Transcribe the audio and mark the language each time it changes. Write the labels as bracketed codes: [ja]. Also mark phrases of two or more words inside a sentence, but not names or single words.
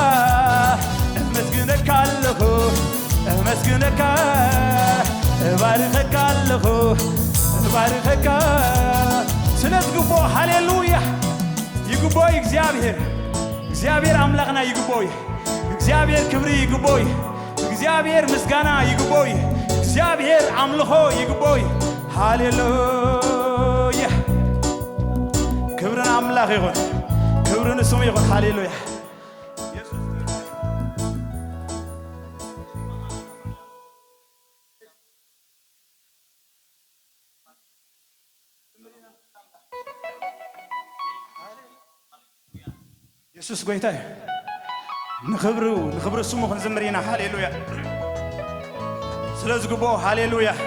[ti] መስግነካ ኣለኹ መስግነካ ባርኸካ ኣለኹ ባርኸካ ስለዝግቦ ሃሌሉያ ይግቦይ እግዚአብሔር አምላክና ይግቦይ እግዚአብሔር ክብሪ ይግቦይ እግዚአብሔር ምስጋና ይግቦይ እግዚአብሔር አምልኾ ይግቦይ ሃሌሉያ [am] ክብርን አምላክ ይሁን ክብርን ስሙ ይሁን [ti] ሃሌሉያ ኢየሱስ ጎይታ ንኽብሩ ስሙ ክንዝምር ኢና ሃሌሉያ ስለዝግቦ ሃሌሉያ